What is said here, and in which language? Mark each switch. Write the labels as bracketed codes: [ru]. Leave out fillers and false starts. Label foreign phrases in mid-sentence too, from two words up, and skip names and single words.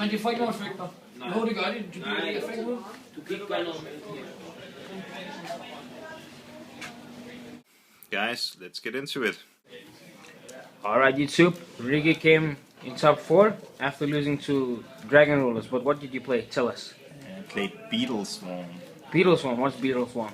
[da] Men de får ikke nogen effekter. Jo, det gør de. Du kan ikke effekter. Du kan ikke gøre noget med det. [en] guys, let's get into it. Alright YouTube, Rigi came in top 4 after losing to Dragon Rulers, but what did you play? Tell us. I played Beetleswarm. Beetleswarm, what's Beetleswarm?